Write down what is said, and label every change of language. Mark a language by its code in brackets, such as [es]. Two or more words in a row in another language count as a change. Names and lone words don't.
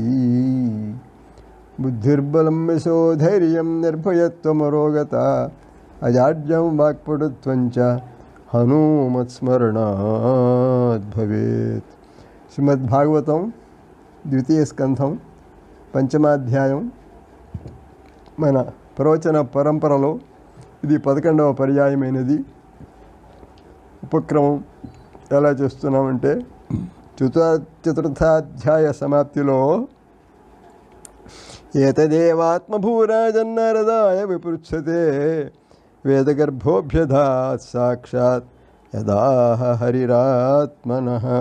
[sa] बुद्धिर्बलं यशोधैर्यं निर्भयत्वमरोगता अजाड्यं वाक्पटुत्वं च हनुमत्स्मरणात् भवेत्। [te] श्रीमद्भागवतं द्वितीय स्కంధం పంచమాధ్యాయం మన ప్రవచన పరంపరలో ఇది 11వ పర్యాయమైనది. ఉపక్రమం ఎలా చేస్తున్నామంటే చతుర్థాధ్యాయ సమాప్తిలో [sa] ఏతదేవాత్మభూరాజన్నారదాయ విపృచ్ఛతే వేదగర్భోభ్యధాత్ సాక్షాత్ యదాహ హరిరాత్మనః.